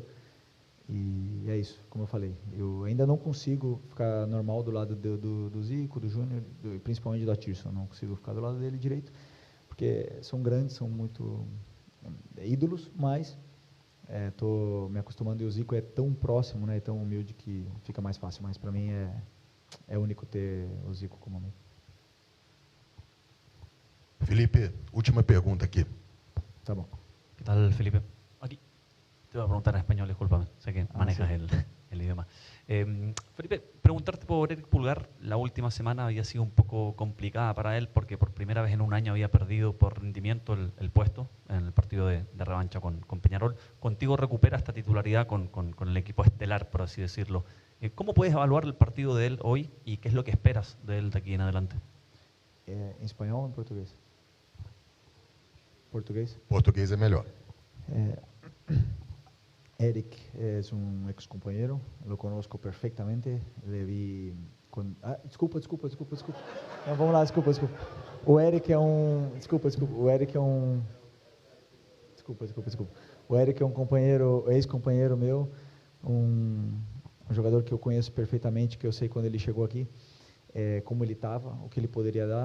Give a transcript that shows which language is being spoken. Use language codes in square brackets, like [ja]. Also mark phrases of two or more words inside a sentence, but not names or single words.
[pt] E é isso, como eu falei, eu ainda não consigo ficar normal do lado do Zico, do Júnior, principalmente do Atirson, não consigo ficar do lado dele direito, porque são grandes, são muito ídolos, mas estou me acostumando, e o Zico é tão próximo, né, tão humilde que fica mais fácil, mas para mim é único ter o Zico como amigo. Felipe, última pergunta aqui. Tá bom. [es] ¿Qué tal, Felipe? Aquí te voy a preguntar en español, discúlpame, sé que manejas sí. el idioma. Felipe, preguntarte por Eric Pulgar. La última semana había sido un poco complicada para él porque por primera vez en un año había perdido por rendimiento el puesto en el partido de revancha con Peñarol. Contigo recupera esta titularidad con el equipo estelar, por así decirlo. ¿Cómo puedes evaluar el partido de él hoy y qué es lo que esperas de él de aquí en adelante? ¿En español o en portugués? [pt] Português? Português é melhor. [es] Eric es un ex compañero, lo conozco perfectamente, le vi con... [pt] desculpa. Não, vamos lá, desculpa. O Eric é um... Desculpa. O Eric é um... Desculpa. O Eric é um companheiro, ex-companheiro meu, um jogador que eu conheço perfeitamente, que eu sei quando ele chegou aqui, como ele estava, o que ele poderia dar.